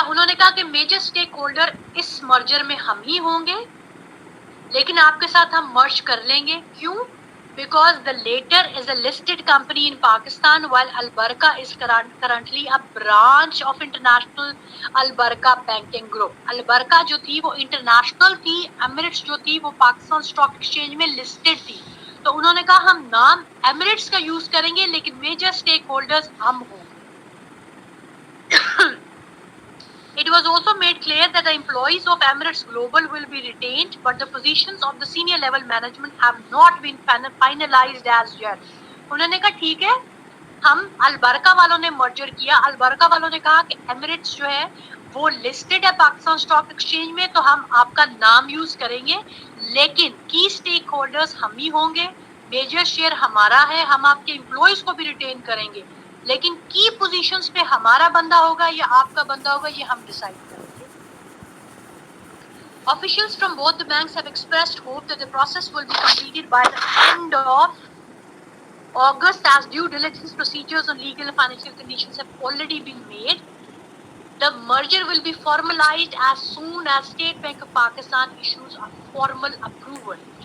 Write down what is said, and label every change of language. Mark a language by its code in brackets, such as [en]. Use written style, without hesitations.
[ur] انہوں نے کہا کہ میجر اسٹیک ہولڈر اس مرجر میں ہم ہی ہوں گے لیکن آپ کے ساتھ ہم مرج کر لیں گے. [en] کیوں؟ Because the later is a listed company in Pakistan while Al-Barakah is currently a branch of International Al-Barakah Banking Group. [ur] Al-Barakah جو تھی وہ انٹرنیشنل تھی, Emirates جو تھی وہ پاکستان اسٹاک ایکسچینج میں لسٹڈ تھی. تو انہوں نے کہا ہم نام Emirates کا یوز کریں گے لیکن میجر اسٹیک ہولڈرز ہم ہوں گے. [en] It was also made clear that the employees of Emirates Global will be retained, but the positions of the senior level management have not been finalized as yet. [ur] انہوں نے کہا ٹھیک ہے ہم البرکہ والوں نے مرجر کیا. البرکہ والوں نے کہا کہ ایمریٹس جو ہے وہ لسٹڈ ہے پاکستان اسٹاک ایکسچینج میں تو ہم آپ کا نام یوز کریں گے لیکن کی اسٹیک ہولڈرز ہم ہی ہوں گے. میجر شیئر ہمارا ہے, ہم آپ کے امپلائیز کو بھی ریٹین کریں گے لیکن کی پوزیشنز پہ ہمارا بندہ ہوگا یا آپ کا بندہ ہوگا یہ ہم ڈیسائیڈ کریں گے. [en] Officials from both the banks have expressed hope that the process will be completed by the end of August, as due diligence procedures on legal and financial conditions have already been made. The merger will be formalized as soon as State Bank of Pakistan issues a formal approval.